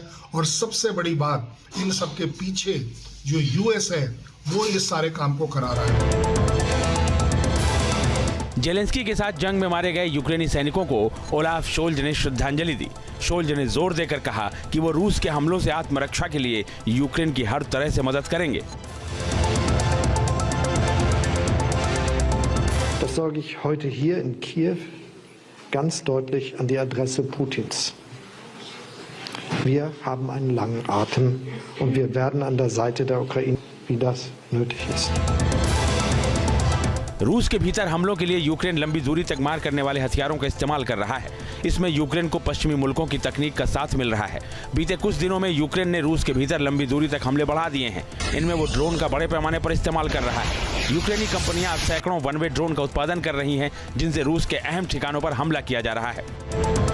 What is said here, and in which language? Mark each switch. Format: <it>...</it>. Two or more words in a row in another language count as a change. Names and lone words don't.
<hi>और सबसे बड़ी बात, इन सब के पीछे जो यूएस है वो इस सारे काम को करा रहा है। ज़ेलेंस्की के साथ जंग में मारे गए यूक्रेनी सैनिकों को ओलाफ शोल्ज ने श्रद्धांजलि दी। शोल्ज ने जोर देकर कहा कि वो रूस के हमलों से आत्मरक्षा के लिए यूक्रेन की हर तरह से मदद करेंगे।</hi> <de>Das sage ich heute hier in Kiew ganz deutlich an die Adresse Putins. Wir haben einen langen Atem und wir werden an der Seite der Ukraine, wie das nötig ist.</de> <hi>रूस के भीतर हमलों के लिए यूक्रेन लंबी दूरी तक मार करने वाले हथियारों का इस्तेमाल कर रहा है। इसमें यूक्रेन को पश्चिमी मुल्कों की तकनीक का साथ मिल रहा है। बीते कुछ दिनों में यूक्रेन ने रूस के भीतर लंबी दूरी तक हमले बढ़ा दिए हैं। इनमें वो ड्रोन का बड़े पैमाने पर इस्तेमाल कर रहा है। यूक्रेनी कंपनियां अब सैकड़ों</hi> <en>one way</en> <hi>ड्रोन का उत्पादन कर रही हैं, जिनसे रूस के अहम ठिकानों पर हमला किया जा रहा है।</hi>